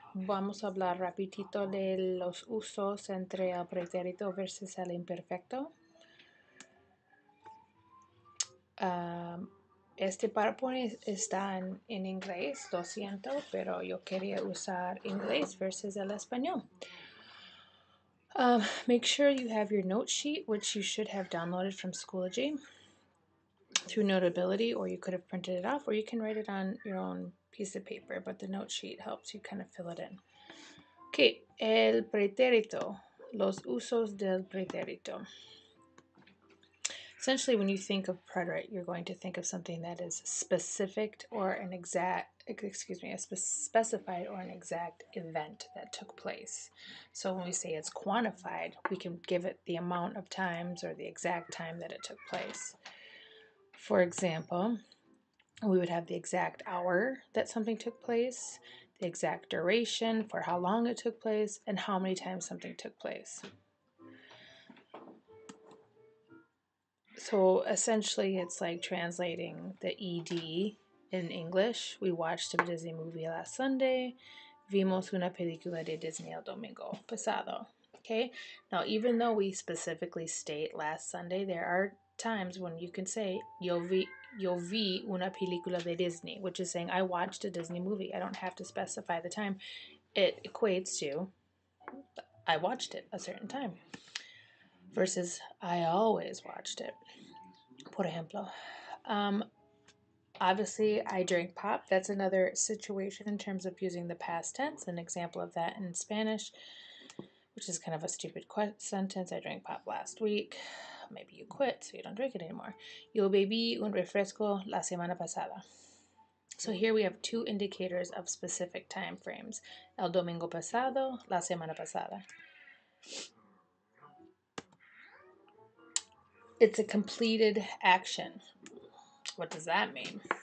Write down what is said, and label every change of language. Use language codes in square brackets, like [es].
[es] Vamos a hablar rapidito de los usos entre el pretérito versus el imperfecto. Este PowerPoint está en inglés, lo siento, pero yo quería usar inglés versus el español. [en] Make sure you have your note sheet, which you should have downloaded from Schoology through Notability, or you could have printed it off, or you can write it on your own piece of paper, but the note sheet helps you kind of fill it in. [es] Okay, el pretérito, los usos del pretérito. [en] Essentially, when you think of preterite, you're going to think of something that is specific or an exact, specified or an exact event that took place. So when we say it's quantified, we can give it the amount of times or the exact time that it took place. For example, we would have the exact hour that something took place, the exact duration for how long it took place, and how many times something took place. So essentially, it's like translating the ED in English. We watched a Disney movie last Sunday. [es] Vimos una película de Disney el domingo pasado. [en] Okay? Now, even though we specifically state last Sunday, there are times when you can say, yo vi una película de Disney, which is saying I watched a Disney movie. I don't have to specify the time. It equates to I watched it a certain time versus I always watched it. [es] Por ejemplo, [en] obviously I drink pop. That's another situation in terms of using the past tense. An example of that in Spanish, which is kind of a stupid sentence. I drank pop last week. Maybe you quit, so you don't drink it anymore. [es] Yo bebí un refresco la semana pasada. [en] So here we have two indicators of specific time frames. [es] El domingo pasado, la semana pasada. [en] It's a completed action. What does that mean?